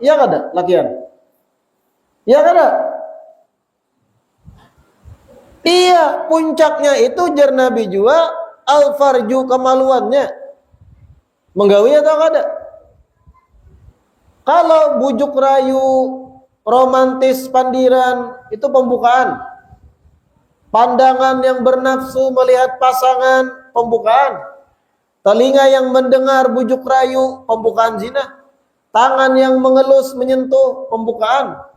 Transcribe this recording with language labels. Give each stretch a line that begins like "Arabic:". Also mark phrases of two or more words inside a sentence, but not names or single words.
Banjar: Ya kada, lakian? Ya kada?
Indonesian: Iya, puncaknya itu jar Nabi juga al-farju kemaluannya.
Banjar: Menggawi atau kada? Kalau bujuk rayu,
Indonesian: romantis, pandiran, itu pembukaan. Pandangan yang bernafsu melihat pasangan, pembukaan. Telinga yang mendengar bujuk rayu, pembukaan zina. Tangan yang mengelus, menyentuh, pembukaan.